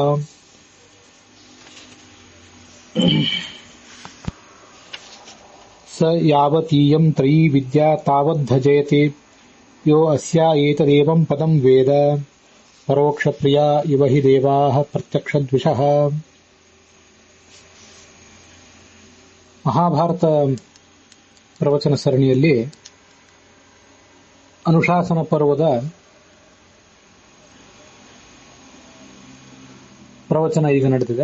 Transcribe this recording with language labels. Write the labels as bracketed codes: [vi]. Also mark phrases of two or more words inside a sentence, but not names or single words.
[sa] स यावतीयं त्रयी विद्या तावद्धजेति यो अस्या एतदेवं पदं वेद परोक्षप्रिया इव हि देवाः प्रत्यक्षद्विषः। [kn] ಮಹಾಭಾರತ ಪ್ರವಚನ ಸರಣಿಯಲ್ಲಿ ಅನುಶಾಸನ ಪರ್ವದ ಪ್ರವಚನ ಈಗ ನಡೆದಿದೆ.